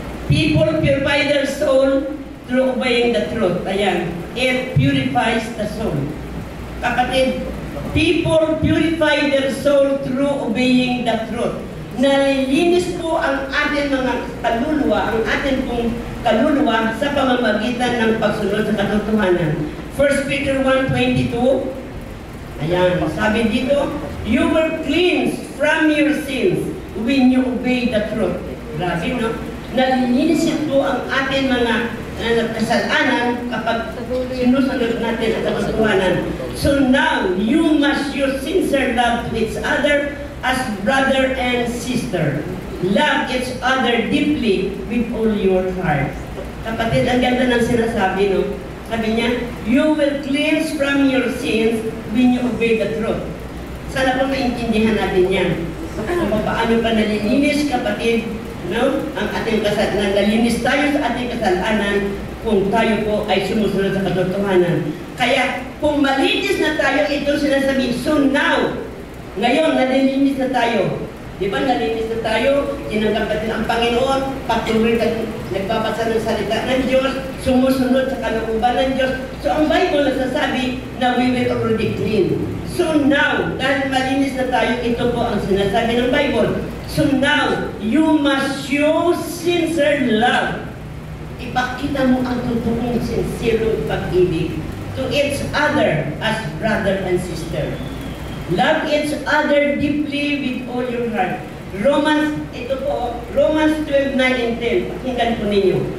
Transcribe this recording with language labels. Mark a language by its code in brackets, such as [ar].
[en] People purify their soul through obeying the truth. Ayan. It purifies the soul. Kapatid, people purify their soul through obeying the truth. [tl] Nalilinis po ang ating mga kaluluwa, ang ating pong kaluluwa sa pamamagitan ng pagsunod sa katotohanan. [en] 1 Peter 1:22, [tl] ayan, sabi dito, [en] you were cleansed from your sins when you obey the truth. [tl] Grabe, no? Nalilinis po ang ating mga kasalanan kapag sinusunod natin ang katotohanan. [en] So now, you must use sincere love to each other as brother and sister. Love each other deeply with all your heart. [tl] Kapatid, ang ganda ng sinasabi, no? Sabi niya, [en] you will cleanse from your sins when you obey the truth. [tl] Sana po maintindihan natin yan. Kung paano pa nalilinis, kapatid, no? Ang ating kasalanan, nalinis tayo sa ating kasalanan kung tayo po ay sumusunod sa katotohanan. Kaya, kung malinis na tayo, ito sinasabi, [en] so now, [tl] ngayon, nalilinis na tayo. Di ba, nalinis na tayo, tinanggap natin ang Panginoon, patuloy tayo, nagbabasa ng salita ng Diyos, sumusunod sa kalooban ng Diyos. So, ang Bible nagsasabi na [en] we will already clean. [tl] So now, dahil malinis na tayo, ito po ang sinasabi ng Bible. [en] So now, you must show sincere love. [tl] Ipakita mo ang totoong sincere pag-ibig [en] to each other as brother and sister. Love each other deeply with all your heart. Romans 12:9 and 10. [tl] Pakinggan po ninyo.